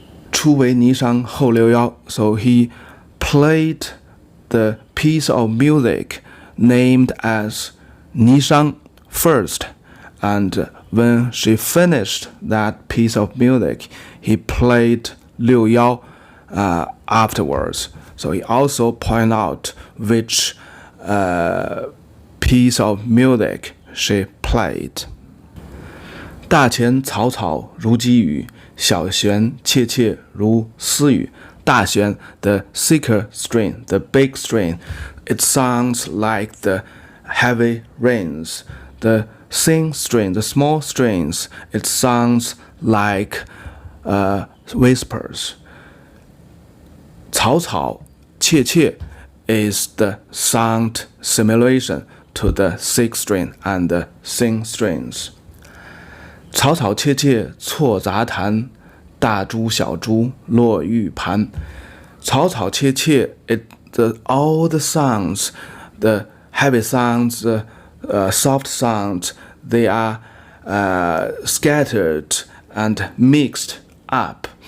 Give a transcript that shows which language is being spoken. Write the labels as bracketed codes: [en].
[zh] 初为霓裳后六幺, [en] so he played the piece of music named as 霓裳 first, and when she finished that piece of music, he played 六幺afterwards. So he also pointed out which piece of music she played. [zh] 大弦草草如积雨，小弦切切如私语。 [en] 大弦 the thicker string, the big string, it sounds like the heavy rains. The thin string, the small strings, it sounds like whispers. 草草切切 is the sound simulation to the thick string and the thin strings. [zh] 草草切切错杂弹，大珠小珠落玉盘。 [en] 草草切切 all the sounds, the heavy sounds, the soft sounds, they are scattered and mixed up.